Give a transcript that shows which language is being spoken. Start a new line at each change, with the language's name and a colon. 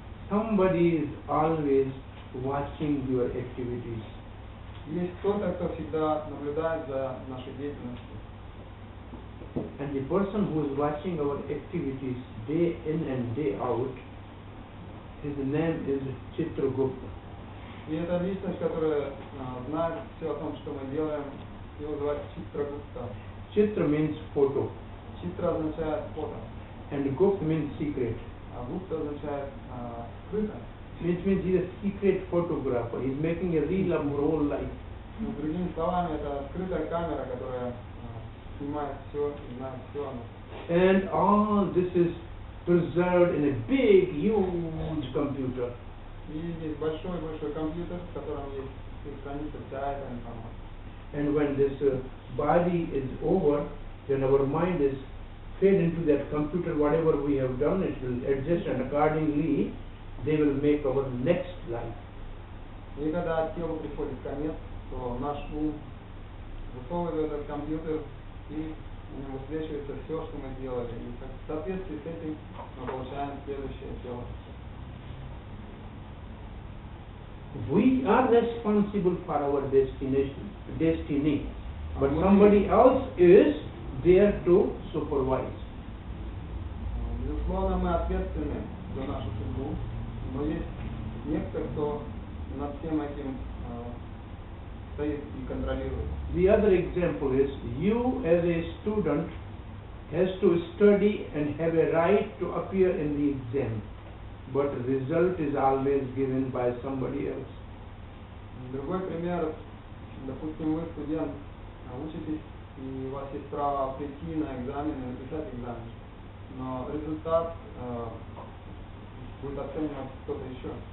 English: Somebody is always watching your activities.
Russian: Есть кто-то, кто всегда наблюдает за нашей деятельностью.
English: And the person who is watching our activities day in and day out, his name is Chitragupta.
Russian: И это личность, которая знает все о том, что мы делаем, его зовут Читрагупта.
English: Chitra means photo,
Russian: Читра означает фото,
English: and Gupta means secret.
Russian: а Гупта означает скрыто.
English: Which means he is a secret photographer. He is making a reel of our whole life.
Russian: Другими словами, это скрытая камера, которая снимает все и знает все о нас.
English: And all this is preserved in a big, huge computer.
Russian: И есть большой компьютер, в котором есть хранится вся эта информация.
English: And when this body is over, then our mind is fed into that computer. Whatever we have done, it will adjust, and accordingly they will make our next life.
Russian: И когда телу приходит конец, то наш ум засовывает этот компьютер, и у него высвечивается все, что мы делали. И в соответствии с этим мы получаем следующее тело.
English: We are responsible for our destiny, but somebody else is there to supervise.
Russian: Безусловно, мы ответственны за нашу судьбу, но есть некто, кто над всем этим стоит и контролирует.
English: The other example is you as a student has to study and have a right to appear in the exam, but the result is always given by somebody else.
Russian: Другой пример, допустим, вы студент, учитесь, и у вас есть право прийти на экзамен и написать экзамен, но результат будет оценивать кто-то еще.